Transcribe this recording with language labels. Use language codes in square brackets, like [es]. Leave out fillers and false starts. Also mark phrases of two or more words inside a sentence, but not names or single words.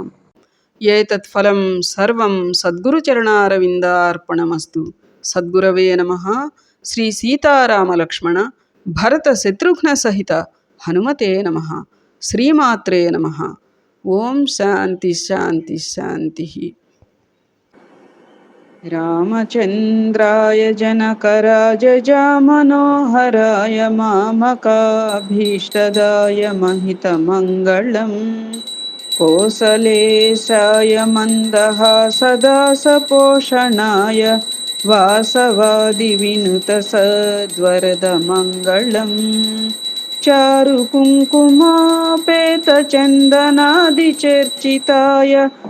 [sa] ఏతత్ ఫలం సర్వం సద్గురుచరణారవిందార్పణమస్తు. సద్గురవే నమః. శ్రీ సీతారామ లక్ష్మణ భరత శత్రుఘ్న సహిత హనుమతే నమః. శ్రీమాత్రే నమః. ఓం శాంతి శాంతి శాంతి. रामचन्द्राय जनकराजजामनोहराय मामकाभीष्टदाय महितमङ्गलम् कोसलेशाय मन्दहासदासपोषणाय वासवादिविनुतसद्वरदमङ्गलम् चारुकुङ्कुमापेतचन्दनादिचर्चिताय